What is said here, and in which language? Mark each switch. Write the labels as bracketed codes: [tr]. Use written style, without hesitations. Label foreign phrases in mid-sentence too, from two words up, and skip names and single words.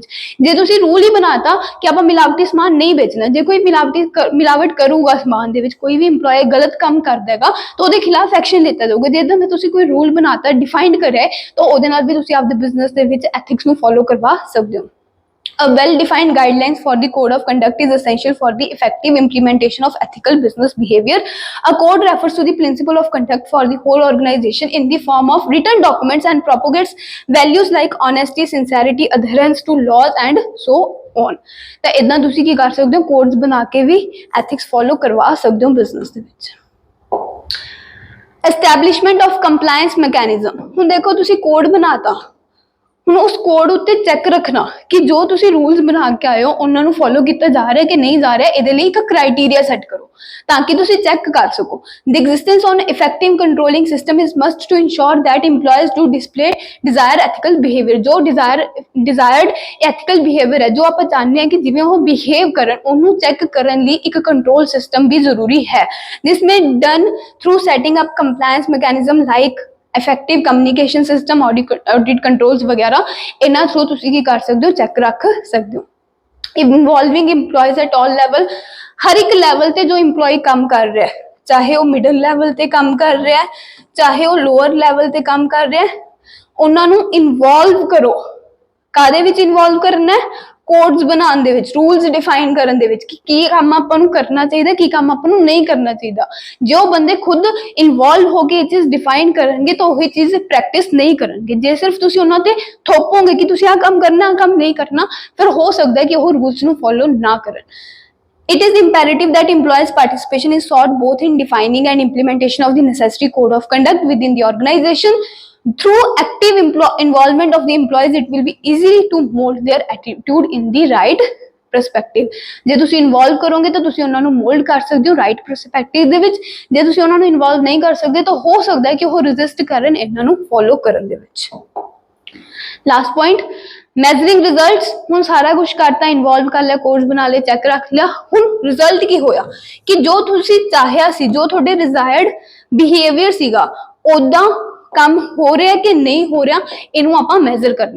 [pa] ਜੇ ਤੁਸੀਂ ਰੂਲ ਹੀ ਬਣਾਤਾ ਕਿ ਆਪਾਂ ਮਿਲਾਵਟੀ ਸਮਾਨ ਨਹੀਂ ਵੇਚਣਾ, ਜੇ ਕੋਈ ਮਿਲਾਵਟ ਕਰੂਗਾ ਸਮਾਨ ਦੇ ਵਿੱਚ, ਕੋਈ ਵੀ EMPLOYEE ਗਲਤ ਕੰਮ ਕਰਦਾ ਹੈਗਾ ਤਾਂ ਉਹਦੇ ਖਿਲਾਫ ਐਕਸ਼ਨ ਲਿੱਤਾ ਜਾਊਗਾ। ਜੇ ਇਦਾਂ ਦਾ ਤੁਸੀਂ ਕੋਈ ਰੂਲ ਬਣਾਤਾ ਡਿਫਾਈਨ ਕਰਿਆ ਤਾਂ ਉਹਦੇ ਨਾਲ ਵੀ ਤੁਸੀਂ ਆਪਦੇ ਬਿਜ਼ਨਸ ਦੇ ਵਿੱਚ ਐਥਿਕਸ ਨੂੰ ਫੋਲੋ ਕਰਵਾ ਸਕਦੇ ਹੋ। [en] A well-defined guidelines for the code of conduct is essential for the effective implementation of ethical business behavior। A code refers to the principle of conduct for the whole organization in the form of written documents and propagates values like honesty, sincerity, adherence to laws and so on। [pa] ਤਾਂ ਇਦਾਂ ਤੁਸੀਂ ਕੀ ਕਰ ਸਕਦੇ ਹੋ ਕੋਡਸ ਬਣਾ ਕੇ ਵੀ ਐਥਿਕਸ ਫੋਲੋ ਕਰਵਾ ਸਕਦੇ ਹੋ ਬਿਜ਼ਨਸ ਦੇ ਵਿੱਚ। [en] Establishment of compliance mechanism। [pa] ਹੁਣ ਦੇਖੋ ਤੁਸੀਂ ਕੋਡ ਬਣਾਤਾ, ਹੁਣ ਉਸ ਕੋਡ ਉੱਤੇ ਚੈੱਕ ਰੱਖਣਾ ਕਿ ਜੋ ਤੁਸੀਂ ਰੂਲਸ ਬਣਾ ਕੇ ਆਏ ਹੋ ਉਹਨਾਂ ਨੂੰ ਫੋਲੋ ਕੀਤਾ ਜਾ ਰਿਹਾ ਕਿ ਨਹੀਂ ਜਾ ਰਿਹਾ। ਇਹਦੇ ਲਈ ਇੱਕ ਕ੍ਰਾਈਟੇਰੀਆ ਸੈੱਟ ਕਰੋ ਤਾਂ ਕਿ ਤੁਸੀਂ ਚੈੱਕ ਕਰ ਸਕੋ। [en] The existence on effective controlling system is must to ensure that employees do display desired ethical behavior। [pa] ਜੋ [en] desired ethical behavior [pa] ਹੈ, ਜੋ ਆਪਾਂ ਚਾਹੁੰਦੇ ਹਾਂ ਕਿ ਜਿਵੇਂ ਉਹ ਬਿਹੇਵ ਕਰਨ, ਉਹਨੂੰ ਚੈੱਕ ਕਰਨ ਲਈ ਇੱਕ [en] control system [pa] ਵੀ ਜ਼ਰੂਰੀ ਹੈ। [en] This may done through setting up compliance mechanism like effective communication system, audit controls [pa] ਵਗੈਰਾ ਇਹਨਾਂ ਥਰੂ ਤੁਸੀਂ ਕੀ ਕਰ ਸਕਦੇ ਹੋ, ਚੈੱਕ ਰੱਖ ਸਕਦੇ ਹੋ। [en] involving employees at all level, [pa] ਹਰ ਇੱਕ ਲੈਵਲ ਤੇ ਜੋ EMPLOYEE ਕੰਮ ਕਰ ਰਿਹਾ ਹੈ, ਚਾਹੇ ਉਹ [en] middle level [pa] ਤੇ ਕੰਮ ਕਰ ਰਿਹਾ ਹੈ, ਚਾਹੇ ਉਹ [en] lower level [pa] ਤੇ ਕੰਮ ਕਰ ਰਿਹਾ ਹੈ, ਉਹਨਾਂ ਨੂੰ ਇਨਵੋਲਵ ਕਰੋ। ਕਾਹਦੇ ਵਿੱਚ ਇਨਵੋਲਵ ਕਰਨਾ ਹੈ? ਕੋਡਸ ਬਣਾਉਣ ਦੇ ਵਿੱਚ, ਰੂਲਸ ਡਿਫਾਈਨ ਕਰਨ ਦੇ ਵਿੱਚ ਕਿ ਕੀ ਕੰਮ ਆਪਾਂ ਨੂੰ ਕਰਨਾ ਚਾਹੀਦਾ, ਕੀ ਕੰਮ ਆਪਾਂ ਨੂੰ ਨਹੀਂ ਕਰਨਾ ਚਾਹੀਦਾ। ਜੇ ਉਹ ਬੰਦੇ ਖੁਦ ਇਨਵੋਲਵ ਹੋ ਕੇ ਇਹ ਚੀਜ਼ ਡਿਫਾਈਨ ਕਰਨਗੇ ਤਾਂ ਉਹੀ ਚੀਜ਼ ਪ੍ਰੈਕਟਿਸ ਨਹੀਂ ਕਰਨਗੇ। ਜੇ ਸਿਰਫ ਤੁਸੀਂ ਉਹਨਾਂ ਤੇ ਥੋਪੋਗੇ ਕਿ ਤੁਸੀਂ ਆਹ ਕੰਮ ਕਰਨਾ, ਆਹ ਕੰਮ ਨਹੀਂ ਕਰਨਾ, ਫਿਰ ਹੋ ਸਕਦਾ ਹੈ ਕਿ ਉਹ ਰੂਲਸ ਨੂੰ ਫੋਲੋ ਨਾ ਕਰਨ। [en] It is imperative that employees' participation is sought both in defining and implementation of the necessary code of conduct within the organization. Through active involvement of the employees, it will be easy to mold their attitude in the right perspective. [pa] ਜੇ ਤੁਸੀਂ ਇਨਵੋਲਵ ਕਰੋਗੇ ਤਾਂ ਤੁਸੀਂ ਉਹਨਾਂ ਨੂੰ ਮੋਲਡ ਕਰ ਸਕਦੇ ਹੋ [en] right perspective [pa] ਦੇ ਵਿੱਚ। ਜੇ ਤੁਸੀਂ ਉਹਨਾਂ ਨੂੰ ਇਨਵੋਲਵ ਨਹੀਂ ਕਰ ਸਕਦੇ ਤਾਂ ਹੋ ਸਕਦਾ ਹੈ ਕਿ ਉਹ ਰੈਜ਼ਿਸਟ ਕਰਨ ਇਹਨਾਂ ਨੂੰ ਫੋਲੋ ਕਰਨ ਦੇ ਵਿੱਚ। [en] last point, measuring results. [pa] ਹੁਣ ਸਾਰਾ ਕੁਝ ਕਰਤਾ, ਇਨਵੋਲਵ ਕਰ ਲਿਆ, ਕੋਰਸ ਬਣਾ ਲਿਆ, ਚੈੱਕ ਰੱਖ ਲਿਆ, ਹੁਣ ਰਿਜ਼ਲਟ ਕੀ ਹੋਇਆ ਕਿ ਜੋ ਤੁਸੀਂ ਚਾਹਿਆ ਸੀ, ਜੋ ਤੁਹਾਡੇ [en] desired behavior [pa] ਸੀਗਾ, ਉਦਾਂ ਕੰਮ ਹੋ ਰਿਹਾ ਕਿ ਨਹੀਂ ਹੋ ਰਿਹਾ, ਇਹਨੂੰ ਆਪਾਂ ਮੈਜ਼ਰ ਕਰਨਾ।